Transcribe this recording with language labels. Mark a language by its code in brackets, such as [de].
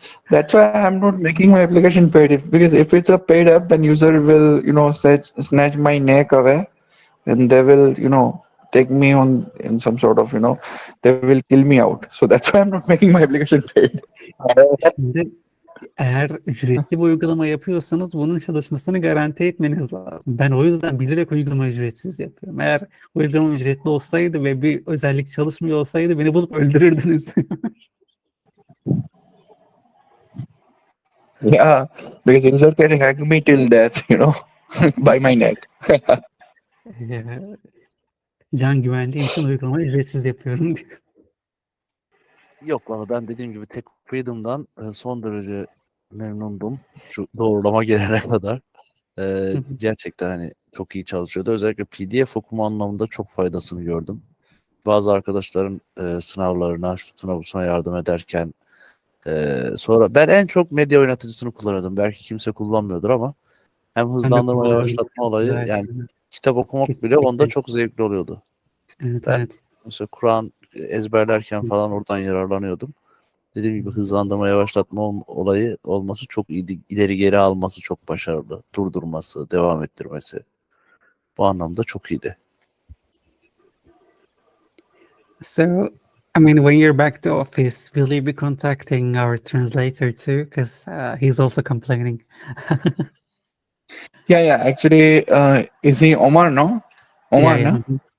[en] That's why I'm not making my application paid. Because if it's a paid app, then user will, snatch my neck away, and they will, take me on in some sort of, they will kill me out. So that's why I'm not making my application paid. [tr] Şimdi eğer ücretli bir uygulama yapıyorsanız bunun çalışmasını garanti etmeniz lazım. Ben o yüzden bilerek uygulama ücretsiz yapıyorum. Eğer uygulama ücretli olsaydı ve bir özellik çalışmıyor olsaydı beni bulup öldürürdünüz. [en] Yeah, because user can hack me till death, by my neck. [tr] Can güvenliğim için uygulama ücretsiz yapıyorum. Yok valla ben dediğim gibi Tech Freedom'dan son derece memnundum. Şu doğrulama gelene kadar. Gerçekten hani çok iyi çalışıyordu. Özellikle PDF okuma anlamında çok faydasını gördüm. Bazı arkadaşların sınavlarına, şu sınavına yardım ederken sonra ben en çok medya oynatıcısını kullanıyordum. Belki kimse kullanmıyordur ama hem hızlandırma, kullanıyorum. yavaşlatma olayı, Evet, yani evet. kitap okumak bile Kesinlikle. onda çok zevkli oluyordu. Evet, Ben evet. mesela Kur'an ezberlerken falan oradan yararlanıyordum. Dediğim gibi hızlandırma, yavaşlatma olayı olması çok iyiydi. İleri geri alması çok başarılı. Durdurması, devam ettirmesi. Bu anlamda çok iyiydi. [en] So, I mean, when you're back to office, will you be contacting our translator too? Because he's also complaining. Yeah. Actually, is he Omar? No, Omar, Yeah. no?